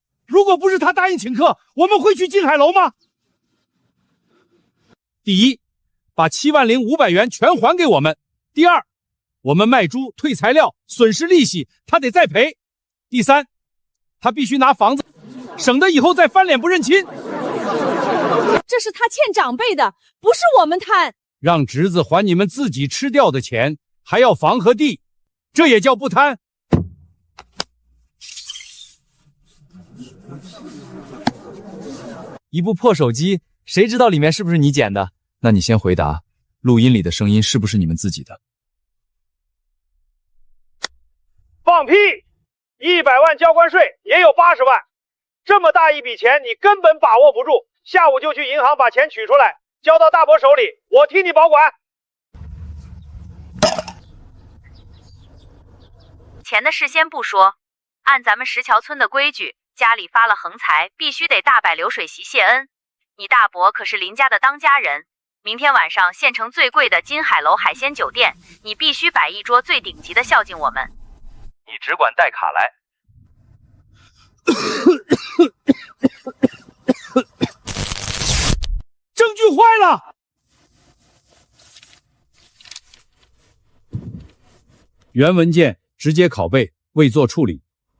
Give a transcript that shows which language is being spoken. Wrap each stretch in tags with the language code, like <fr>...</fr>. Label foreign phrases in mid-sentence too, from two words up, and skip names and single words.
<zh>如果不是他答應請客，我們會去金海樓嗎？第一，把70500元全還給我們。第二，我們賣豬退材料損失利息，他得再賠。第三，他必須拿房子，省得以後再翻臉不認親。這是他欠長輩的，不是我們貪。讓侄子還你們自己吃掉的錢，還要房和地，這也叫不貪？一部破手機，誰知道裡面是不是你撿的？那你先回答，錄音裡的聲音是不是你們自己的？放屁！100 萬交關稅也有80萬，這麼大一筆錢你根本把握不住，下午就去銀行把錢取出來，交到大伯手裡，我替你保管。錢的事先不說，按咱們石橋村的規矩，家裡發了橫財，必須得大擺流水席謝恩。你大伯可是林家的當家人，明天晚上縣城最貴的金海樓海鮮酒店，你必須擺一桌最頂級的孝敬我們。你只管带卡來。证据坏了！原文件直接拷贝，未做处理。</zh>